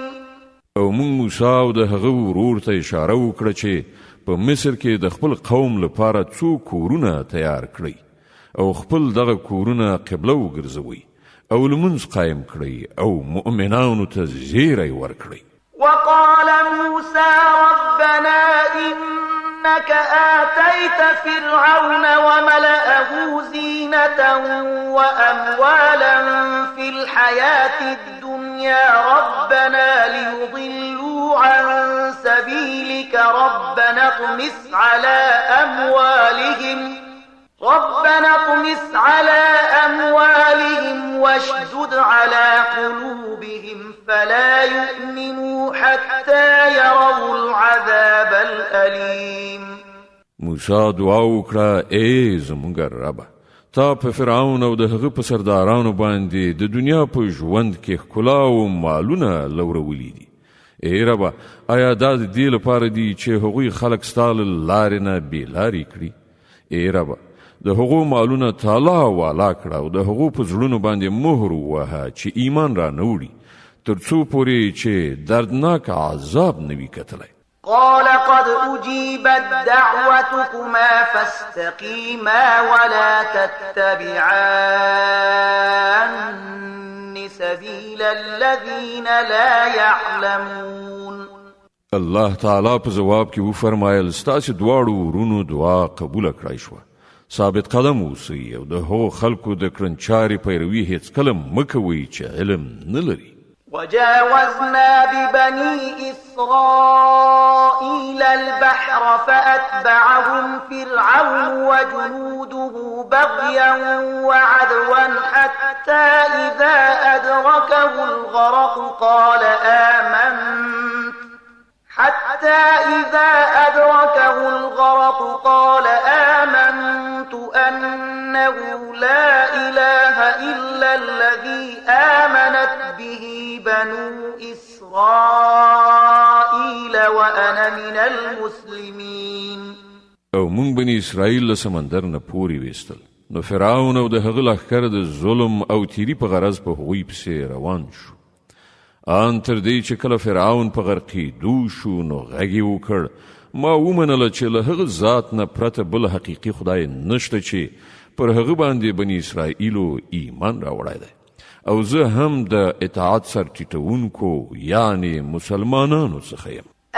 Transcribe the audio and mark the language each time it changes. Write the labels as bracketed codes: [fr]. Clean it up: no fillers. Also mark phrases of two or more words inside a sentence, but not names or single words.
[ps] او مونږ موسی او د هغه ورور ته اشاره وکړه چې په مصر کې د خپل قوم لپاره څو کورونه تیار کړئ او خپل دغه کورونه قبله وګرځوئ او لمونځ قایم کړئ او مؤمنانو ته زیری ورکړئ. [ar] وقال موسى ربنا إنك آتيت فرعون وملأه زينة وأموالا في الحياة الدنيا ربنا ليضلوا عن سبيلك ربنا اطمس على أموالهم واشدد على قلوبهم فلا يؤمنوا حتى يروا العذاب الأليم. [ps] موسی دعا وکړه ای زمونږ ربه تا په فرعون او د هغه په سردارانو باندې د دنیا په ژوند کې ښکلا او مالونه لورولی دي، ای ربه آیا دا د دې لپاره دي چې هغوی خلک ستا له لارې نه بېلارې کړي؟ ای ربه د هغو مالونه تالا والا کړه او د هغو په زړونو باندې مهر ووهه چې ایمان را نه وړي، تر څو پورې چې دردناک عذاب نه وي کتلی. [ar] قال قد أجيبت دعوتكما فاستقيما ولا تتبعان سبيل الذين لا يعلمون. [ps] الله تعالی په جواب کې وفرمایل ستاسو دواړو ورونو دعا قبول کړای شوه. ثابت قدم اوسئ او د هغو خلکو د کړنچارې پیروي هیڅکله مه کوئ چې علم نه لري. [ar] وجاوزنا ببني إسرائيل البحر فأتبعهم فرعون وجنوده بغيا وعدوا حتى إذا أدركه الغرق قال آمنت أنه لا إله إلا الذي آمنت به بنو إسرائيل وأنا من المسلمين. [ps] او مونږ بني اسرائیل له سمندر نه پورې ویستل، نو فرعون او د هغه لښکر د ظلم او تیری په غرض په هغوی پسې روان شو. ان تر دې چې کله فرعون په غرقېدو شو نو غږ یې وکړ، ما ومنله چې له هغه ذات نه پرته بل حقیقي خدای نشته چې پر هغه باندې بني اسرائیلو ایمان راوړی دی، او زه هم د اطاعت سر ټیټونکو یعنی مسلمانانو څخه یم.